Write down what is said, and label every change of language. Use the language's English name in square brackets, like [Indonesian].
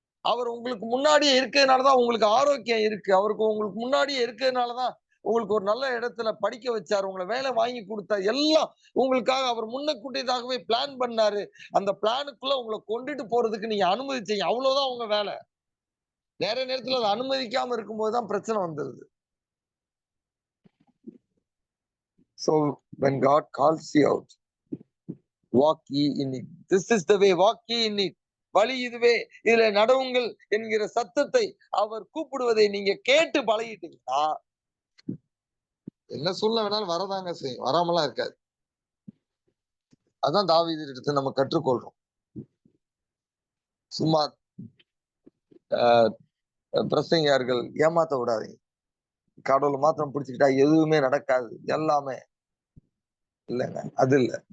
[Tamil] அவர் உங்களுக்கு முன்னாடியே இருக்கிறதுனாலதான் உங்களுக்கு ஆரோக்கியம் இருக்கு. உங்களுக்கு முன்னாடியே இருக்கிறதுனாலதான் உங்களுக்கு ஒரு நல்ல இடத்துல படிக்க வச்சாரு. உங்களை வேலை வாங்கி கொடுத்தாரு. எல்லாம் உங்களுக்காக அவர் முன்னக்கூட்டியதாகவே பிளான் பண்ணாரு. அந்த பிளானுக்குள்ள உங்களை கொண்டுட்டு போறதுக்கு நீங்க அனுமதிச்சீங்க. அவ்வளவுதான் உங்க வேலை. நிறைய நேரத்துல அதை அனுமதிக்காம இருக்கும்போதுதான் பிரச்சனை வந்துருது. [English] So when God calls you out, walk ye in it. This is the way, walk ye in it. [Tamil] வழி இதுவே, இதுல நடவுங்கள் என்கிற சத்தத்தை அவர் கூப்பிடுவதை நீங்க கேட்டு பழகிட்டீங்கன்னா என்ன சூழ்நிலை வேணாலும் வரதாங்க செய்யும். வராமலாம் இருக்காது. அதான் தாவீது இடத்துல நம்ம கற்றுக்கொள்றோம். சும்மா பிரசங்கியார்கள் ஏமாத்த விடாதீங்க. கடவுளை மாத்திரம் பிடிச்சுக்கிட்டா எதுவுமே நடக்காது. எல்லாமே இல்லைங்க, அது இல்ல.